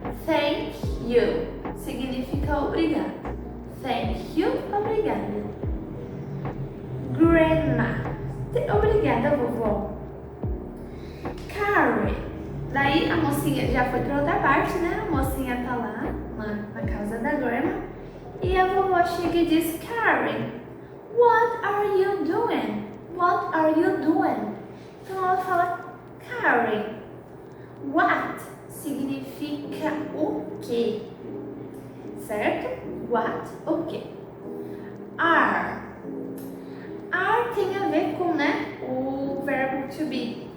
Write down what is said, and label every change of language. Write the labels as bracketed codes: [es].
[en] Thank you [pt] significa obrigado. [en] Thank you, [pt] obrigada. Grandma, obrigada, vovó. Karen, daí a mocinha já foi pra outra parte, né? A mocinha tá lá na casa da grandma. E a vovó chega e diz, Karen, [en] what are you doing? What are you doing? [pt] Então ela fala, Karen, what significa o quê? Certo? What, o quê? Are. Are tem a ver com, né, o verbo to be.